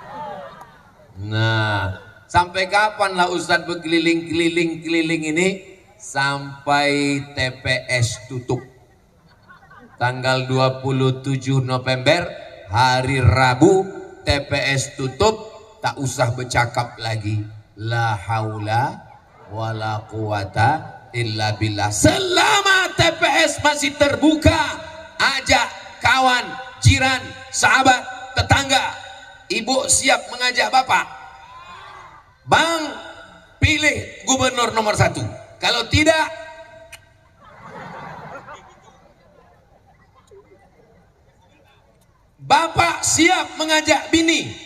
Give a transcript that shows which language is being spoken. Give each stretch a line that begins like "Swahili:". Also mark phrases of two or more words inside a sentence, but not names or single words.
Indonesian: Nah, sampai kapan lah Ustadz berkeliling-keliling ini? Sampai TPS tutup. Tanggal 27 November, hari Rabu, TPS tutup, tak usah bercakap lagi.
Arabic: لا حول ولا قوة إلا بالله.
Indonesian: Selama TPS masih terbuka, ajak kawan, jiran, sahabat, tetangga. Ibu siap mengajak Bapak, Bang, pilih gubernur nomor 1. Kalau tidak, Bapak siap mengajak bini.